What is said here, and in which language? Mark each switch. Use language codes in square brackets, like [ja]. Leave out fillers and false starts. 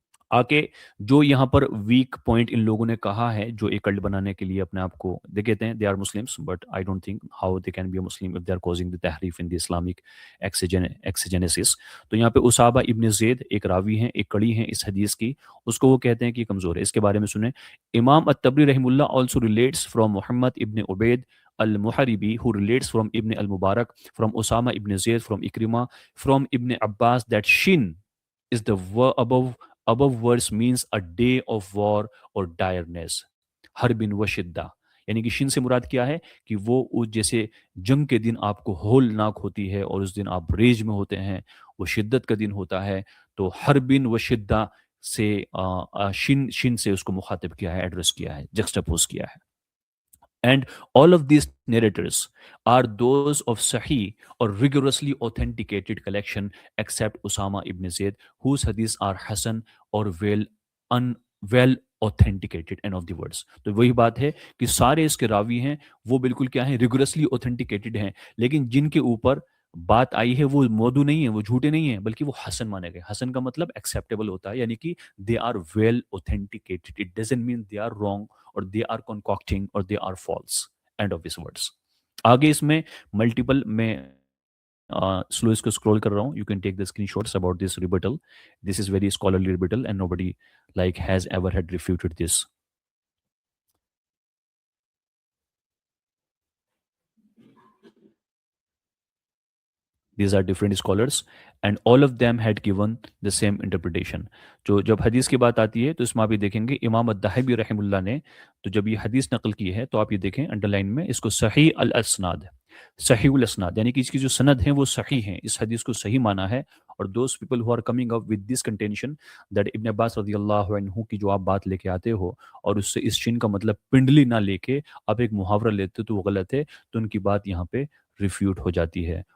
[ur] آکے جو یہاں پر ویک پوائنٹ ان لوگوں نے کہا ہے, جو ایک کلٹ بنانے کے لیے اپنے آپ کو دے کہتے ہیں [en] They are Muslims, but I don't think how they can be a Muslim if they are causing the تحریف in the Islamic exegesis. [ur] تو یہاں پہ اسامہ ابن زید ایک راوی ہیں, ایک کڑی ہیں اس حدیث کی, اس کو وہ کہتے ہیں کہ کمزور ہے. اس کے بارے میں سنیں. [en] Imam al Tabari رحم اللہ also relates from Muhammad ibn Ubaid al Muharibi who relates from Ibn al-Mubarak from Osama ibn Zayd from Ikrimah from Ibn Abbas that shin is the above words means a day of war or direness, حرب و شدہ. [ur] یعنی کہ شن سے مراد کیا ہے کہ وہ جیسے جنگ کے دن آپ کو ہولناک ہوتی ہے اور اس دن آپ ریج میں ہوتے ہیں, وہ شدت کا دن ہوتا ہے. تو حرب و شدہ سے شن سے اس کو مخاطب کیا ہے, ایڈریس کیا ہے, جکسٹاپوز کیا ہے. [en] And all of these narrators are those of Sahih or rigorously authenticated collection except Usama ibn Zayd, whose hadiths are Hasan or well authenticated. End of the words. [ur] تو وہی بات ہے کہ سارے اس کے راوی ہیں وہ بالکل کیا ہیں, [en] rigorously authenticated [ur] ہیں, لیکن جن کے اوپر بات آئی ہے وہ موضوع نہیں ہے, وہ جھوٹے نہیں ہیں, بلکہ وہ حسن مانے گئے. حسن کا مطلب ایکسیپٹیبل ہوتا ہے, یعنی کہ [en] they are well authenticated. It doesn't mean they are wrong or they are concocting or they are false. End of his words. [ur] آگے اس میں ملٹیپل, میں سلو اس کو اسکرول کر رہا ہوں. [en] You can take the screenshots about this rebuttal. This is very scholarly rebuttal and nobody like has ever had refuted this. These are different scholars and all of them had given the same interpretation. [ur] جو جب حدیث کی بات آتی ہے تو اس میں آپ یہ دیکھیں گے امام الذہبی رحم اللہ نے تو جب یہ حدیث نقل کی ہے تو آپ یہ دیکھیں انڈر لائن میں اس کو صحیح الاسناد, صحیح الاسناد, یعنی کہ اس کی جو سند ہیں وہ صحیح ہیں, اس حدیث کو صحیح مانا ہے. اور [en] those people who are coming up with this contention that [ur] ابن عباس رضی اللہ عنہ کی جو آپ بات لے کے آتے ہو اور اس سے اس شین کا مطلب پنڈلی نہ لے کے آپ ایک محاورہ لیتے تو وہ غلط ہے, تو ان کی بات یہاں پہ ریفیوٹ ہو جاتی ہے.